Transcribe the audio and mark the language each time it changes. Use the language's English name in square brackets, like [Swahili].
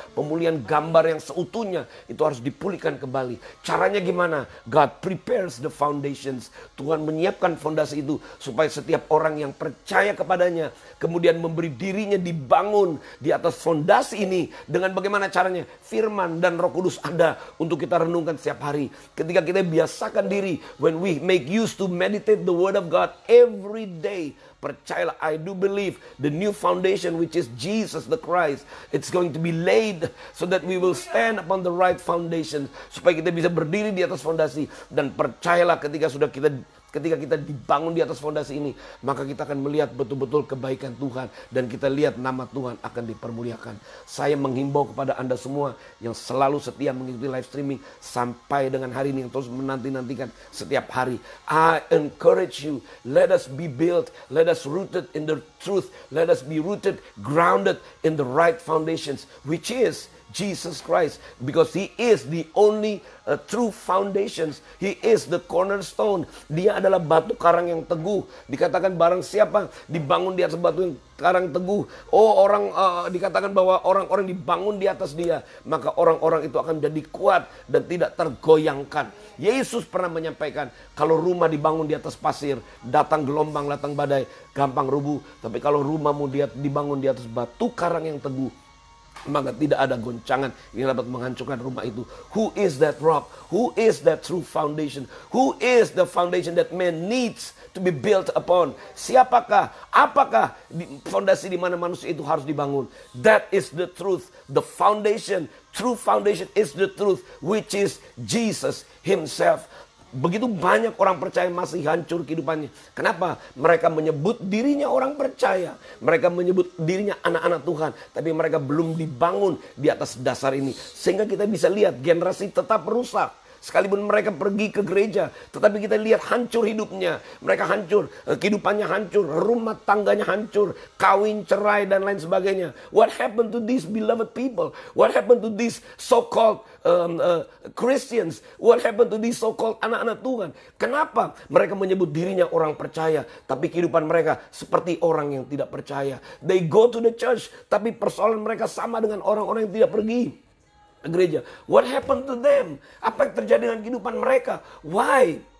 [Indonesian] Pemulihan gambar yang seutuhnya itu harus dipulihkan kembali. Caranya gimana? [English] God prepares the foundations. [Indonesian] Tuhan menyiapkan fondasi itu supaya setiap orang yang percaya kepadanya kemudian memberi dirinya dibangun di atas fondasi ini. Dengan bagaimana caranya? Firman dan Roh Kudus ada untuk kita renungkan setiap hari. Ketika kita biasakan diri, [English] when we make use to meditate the word of God every day, [Indonesian] percayalah, [English] I do believe the new foundation which is Jesus the Christ, it's going to be laid so that we will stand upon the right foundation. [Indonesian] Supaya kita bisa berdiri di atas fondasi. Dan percayalah ketika kita dibangun di atas fondasi ini, maka kita akan melihat betul-betul kebaikan Tuhan. Dan kita lihat nama Tuhan akan dipermuliakan. Saya menghimbau kepada Anda semua yang selalu setia mengikuti live streaming sampai dengan hari ini, yang terus menanti-nantikan setiap hari. [English] I encourage you, let us be built, let us rooted in the truth, let us be rooted, grounded in the right foundations, which is Jesus Christ, because He is the only true foundations. He is the cornerstone. [Indonesian] Dia adalah batu karang yang teguh. Dikatakan barang siapa dibangun di atas batu yang karang teguh, dikatakan bahwa orang-orang dibangun di atas dia, maka orang-orang itu akan menjadi kuat dan tidak tergoyangkan. Yesus pernah menyampaikan, kalau rumah dibangun di atas pasir, datang gelombang, datang badai, gampang rubuh. Tapi kalau rumahmu dibangun di atas batu karang yang teguh, maka tidak ada goncangan yang dapat menghancurkan rumah itu. [English] Who is that rock? Who is that true foundation? Who is the foundation that man needs to be built upon? [Indonesian] Siapakah? Apakah fondasi di mana manusia itu harus dibangun? [English] That is the truth. The foundation, true foundation is the truth, which is Jesus Himself. [Indonesian] Begitu banyak orang percaya masih hancur kehidupannya. Kenapa? Mereka menyebut dirinya orang percaya. Mereka menyebut dirinya anak-anak Tuhan. Tapi mereka belum dibangun di atas dasar ini. Sehingga kita bisa lihat generasi tetap rusak. Sekalipun mereka pergi ke gereja, tetapi kita lihat hancur hidupnya. Mereka hancur, kehidupannya hancur, rumah tangganya hancur, kawin, cerai, dan lain sebagainya. [English] What happened to these beloved people? What happened to these so-called Christians? What happened to these so-called [Indonesian] anak-anak Tuhan? Kenapa mereka menyebut dirinya orang percaya, tapi kehidupan mereka seperti orang yang tidak percaya? [English] They go to the church, [Indonesian] tapi persoalan mereka sama dengan orang-orang yang tidak pergi gereja. [English] What happened to them? [Indonesian] Apa yang terjadi dengan kehidupan mereka? [English] Why?